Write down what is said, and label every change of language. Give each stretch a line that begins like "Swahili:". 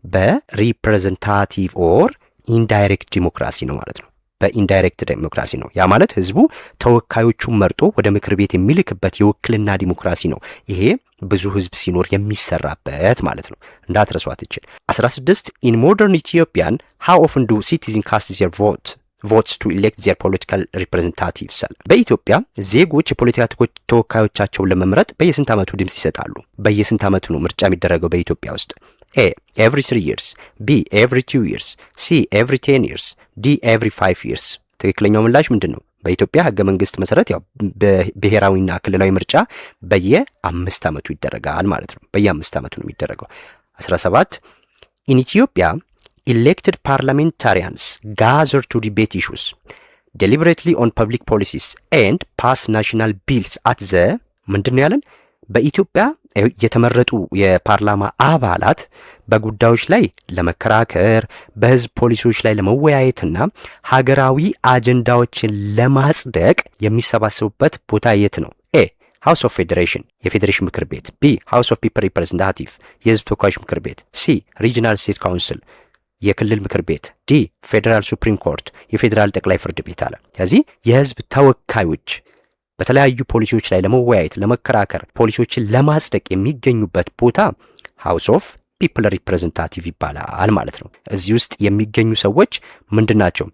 Amharic: በሪፕሬዘንታቲቭ ኦር ኢንዳይሬክት ዲሞክራሲ ነው ማለት ነው። በኢንዳይሬክት ዲሞክራሲ ነው። ያ ማለት ህዝቡ ተወካዮቹን መርጦ ወደ ምክር ቤት የሚልክበት የውክልና ዲሞክራሲ ነው። ይሄ ብዙ ህዝብ ሲኖር የሚሰራበት ማለት ነው። እንዳትረሷት ይችል 16
English: in modern Ethiopian how often do citizens cast their votes to elect their political representatives?
Amharic: በኢትዮጵያ ዜጎች የፖለቲካ ተወካዮቻቸውን ለመምረጥ በየስንት ዓመቱ ድምጽ ይሰጣሉ? በየስንት ዓመቱ ነው ምርጫ የሚደረገው በኢትዮጵያ ውስጥ?
English: A every 3 years, B every 2 years, C every 10 years, D every 5 years።
Amharic: ትክክለኛው ምላሽ ምንድን ነው? በኢትዮጵያ ህገ መንግስት መሰረት ያው ብሔራዊና ክልላዊ ምርጫ በየ5 ዓመቱ ይደረጋል ማለት ነው። በየ5 ዓመቱ ነው የሚደረገው። 17
English: in Ethiopia elected parliamentarians gather to debate issues deliberately on public policies and pass national bills at the
Amharic: ምንድን ነው ያለን? በኢትዮጵያ የተመረጡ የፓርላማ አባላት በጉዳዮች ላይ ለመከራከር በህዝብ ፖሊሲዎች ላይ ለመወያየትና ሀገራዊ አጀንዳዎችን ለማጽደቅ የሚሰባሰቡበት ቦታ የት ነው? ኤ ሃውስ ኦፍ ፌዴሬሽን የፌዴሬሽን ምክር ቤት፣ ቢ ሃውስ ኦፍ ፒፕል ሪፕሬዘንታቲቭ የህዝብ ተወካዮች ምክር ቤት፣ ሲ ሪጂናል ስቴት ካውንስል የክልል ምክር ቤት፣ ዲ ፌዴራል ሱፕሪም ኮርት የፌዴራል ጠቅላይ ፍርድ ቤት አለ። ስለዚህ የህዝብ ተወካዮች በተለያዩ ፖሊሲዎች ላይ ለመወያየት ለመከራከር ፖሊሲዎችን ለማጽደቅ የሚገኙበት ቦታ ሃውስ ኦፍ ፒፕል ሪፕሬዘንታቲቭ ይባላል ማለት ነው። እዚህ ውስጥ የሚገኙ ሰዎች ምንድናቸው?